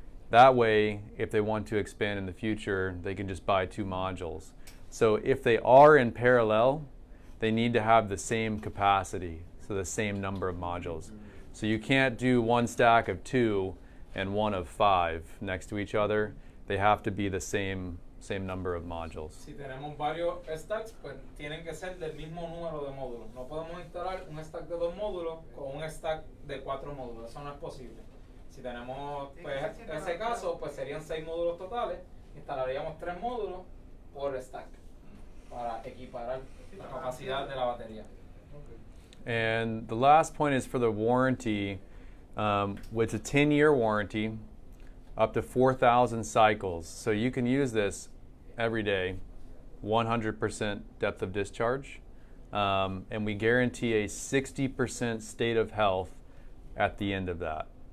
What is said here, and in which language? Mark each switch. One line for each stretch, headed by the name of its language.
English: That way, if they want to expand in the future, they can just buy 2 modules. So if they are in parallel, they need to have the same capacity, so the same number of modules. So you can't do 1 stack of 2 and 1 of 5 next to each other. They have to be the same number of modules.
Spanish: Si tenemos varios stacks, pues tienen que ser del mismo número de módulos. No podemos instalar un stack de 2 módulos con un stack de 4 módulos. Eso no es posible. Si tenemos pues, ese caso, pues serían 6 módulos totales. Instalaríamos 3 módulos por stack para equiparar la capacidad de la batería.
English: And the last point is for the warranty. It's a 10-year warranty, up to 4,000 cycles. So you can use this every day, 100% depth of discharge. And we guarantee a 60% state of health at the end of that.